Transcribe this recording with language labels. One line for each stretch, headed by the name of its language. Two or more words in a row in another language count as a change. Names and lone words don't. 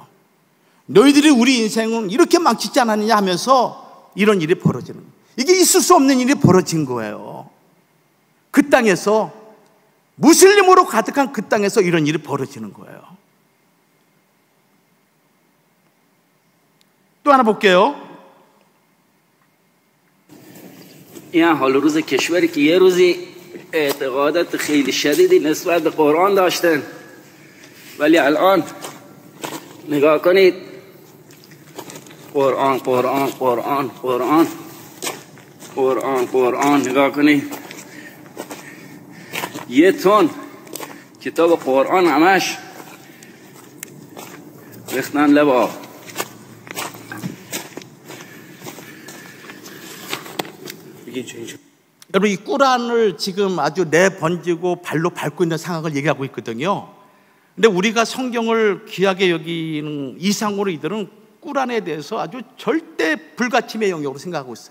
Korean: 너희들이 우리 인생은 이렇게 망치지 않았느냐 하면서 이런 일이 벌어지는 거예요. 이게 있을 수 없는 일이 벌어진 거예요. 그 땅에서, 무슬림으로 가득한 그 땅에서 이런 일이 벌어지는 거예요. 또 하나 볼게요.
Persian: این حال روز کشوری که یه روزی اعتقادات خیلی شدیدی نسبت به قرآن داشتن، ولی الان نگاه کنید، قرآن قرآن قرآن قرآن قرآن قرآن نگاه کنید، یه تن کتاب قرآن همش ریختن لب آب.
Korean: 여러분, 이 꾸란을 지금 아주 내번지고 발로 밟고 있는 상황을 얘기하고 있거든요. 근데 우리가 성경을 귀하게 여기는 이상으로 이들은 꾸란에 대해서 아주 절대 불가침의 영역으로 생각하고 있어요.